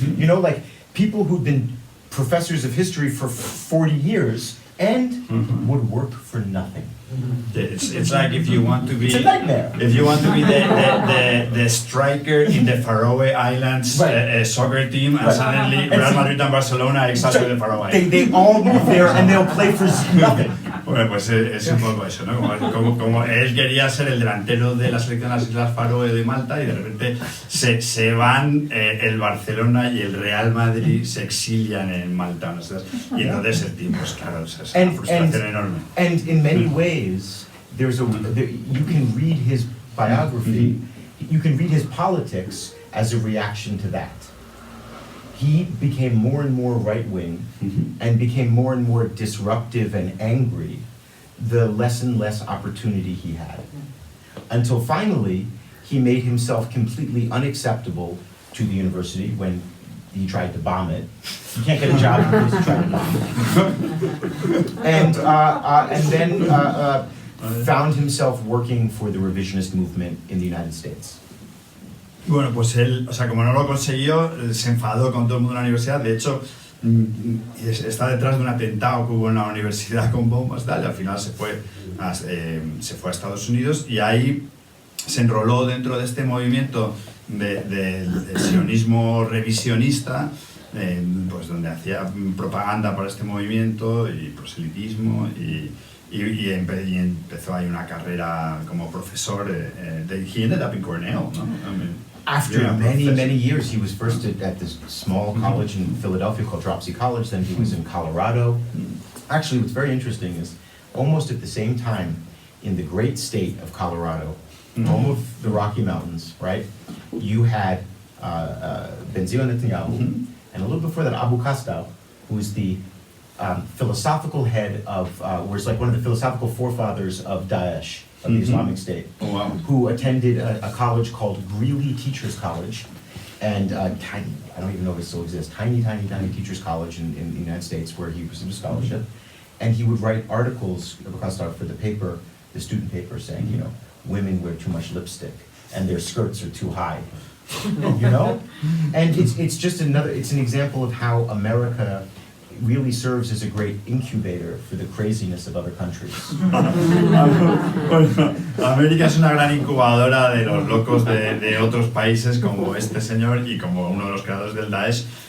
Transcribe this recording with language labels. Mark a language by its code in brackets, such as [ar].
[en] You know, like people who've been professors of history for 40 years and would work for nothing. It's like if you want to be, it's a nightmare. If you want to be the striker in the Faroe Islands soccer team, and suddenly Real Madrid and Barcelona are exactly the Faroe Islands. They all move there and they'll play for nothing. [es] Bueno, pues es un poco eso, ¿no? Como él quería ser el delantero de la selección de las Islas Faroe de Malta, y de repente se van el Barcelona y el Real Madrid se exilian en Malta, ¿no? Y entonces el team, pues claro, es una frustración enorme. [en] And in many ways, you can read his biography, you can read his politics as a reaction to that. He became more and more right-wing and became more and more disruptive and angry the less and less opportunity he had. Until finally, he made himself completely unacceptable to the university when he tried to bomb it. You can't get a job because he tried to bomb it. And then found himself working for the revisionist movement in the United States. [es] Bueno, pues él, o sea, como no lo consiguió, se enfadó con todo el mundo en la universidad. De hecho, está detrás de un atentado que hubo en la universidad con bombas, tal, y al final se fue a Estados Unidos, y ahí se enroló dentro de este movimiento del sionismo revisionista, pues donde hacía propaganda para este movimiento y proselitismo, y empezó ahí una carrera como profesor. [en] He ended up in Cornell, [es] ¿no? [en] I mean, after many years, he was first at this small college in Philadelphia called Dropsy College, then he was in Colorado. Actually, what's very interesting is almost at the same time, in the great state of Colorado, home of the Rocky Mountains, right, you had Benzion Netanyahu, and a little before that, Abu Kastau, who was the philosophical head of, was like one of the philosophical forefathers of Daesh, of the Islamic State, who attended a college called Greeley Teachers College, and tiny, I don't even know if it still exists, tiny teachers college in the United States, where he received a scholarship, and he would write articles for the paper, the student paper, saying, you know, women wear too much lipstick and their skirts are too high, you know, and it's just it's an example of how America really serves as a great incubator for the craziness of other countries. [es] Bueno, América es una gran incubadora de los locos de otros países como este señor y como uno de los creadores del Daesh.